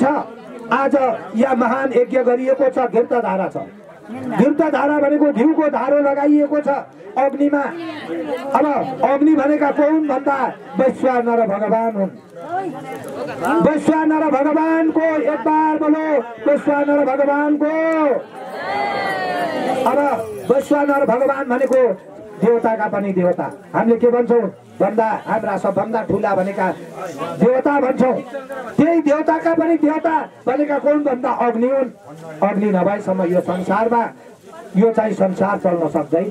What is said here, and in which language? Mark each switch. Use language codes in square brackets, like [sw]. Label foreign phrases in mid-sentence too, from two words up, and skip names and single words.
[ne] आज यहाँ महान यज्ञ गरिएको छ, घृतधारा छ। घृतधारा भनेको घिउको धारो लगाइएको छ अग्निमा। अब अग्नि भनेका कौन भन्दा वैश्वानर भगवान हुन्। वैश्वानर भगवानको [hi] एक बार बोलो, [ne] वैश्वानर भगवानको। अब वैश्वानर भगवान भनेको देवताका पनि देवता। हामीले के भन्छौँ भन्दा हाम्रा सबभन्दा ठुला भनेका देवता भन्छौँ। त्यही देवताका पनि देवता भनेका कौन भन्दा अग्नि हुन्। अग्नि नभएसम्म यो संसारमा यो चाहिँ संसार चल्न सक्दैन।